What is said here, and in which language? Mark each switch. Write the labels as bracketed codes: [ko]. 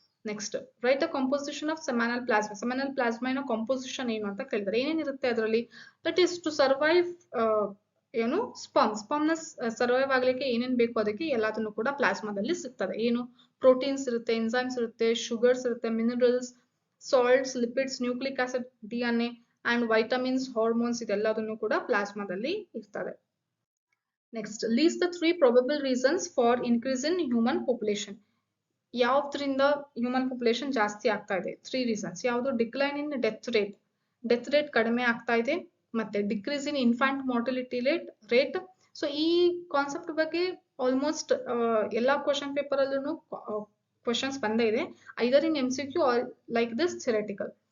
[en] Next right the composition of seminal plasma. [kn] ಸೆಮೈನಲ್ plasma ಇನ composition ಏನು ಅಂತ ಕೇಳಿದ್ರೆ ಏನೇನಿರುತ್ತೆ ಅದರಲ್ಲಿ, [en] that is to survive [kn] ಏನು ಸ್ಪರ್ಮ್ ನ ಸರ್ವೈವ್ ಆಗ್ಲಿಕ್ಕೆ ಏನೇನ್ ಬೇಕು ಅದಕ್ಕೆ ಎಲ್ಲದನ್ನು ಕೂಡ ಪ್ಲಾಸ್ಮಾದಲ್ಲಿ ಸಿಗ್ತದೆ. ಏನು ಪ್ರೋಟೀನ್ಸ್ ಇರುತ್ತೆ, ಎನ್ಸೈಮ್ಸ್ ಇರುತ್ತೆ, ಶುಗರ್ಸ್ ಇರುತ್ತೆ, minerals, salts, lipids, nucleic acid, DNA and vitamins, hormones ಇದೆಲ್ಲದನ್ನು ಕೂಡ ಪ್ಲಾಸ್ಮಾದಲ್ಲಿ ಇರ್ತದೆ. [en] Next list the 3 probable reasons for increase in human population. [kn] ಯಾವ್ದ್ರಿಂದ human population ಜಾಸ್ತಿ ಆಗ್ತಾ ಇದೆ, 3 ರೀಸನ್ಸ್ ಯಾವುದು, [en] decline in death rate [kn] ಕಡಿಮೆ ಆಗ್ತಾ ಇದೆ, ಮತ್ತೆ [en] Decrease in infant mortality rate. [kn] So ಈ ಕಾನ್ಸೆಪ್ಟ್ ಬಗ್ಗೆ ಆಲ್ಮೋಸ್ಟ್ ಎಲ್ಲಾ ಕ್ವಶನ್ ಪೇಪರ್ ಅಲ್ಲೂ ಕ್ವಶನ್ಸ್ ಬಂದೇ ಇದೆ, [en] Either in MCQ or like this theoretical.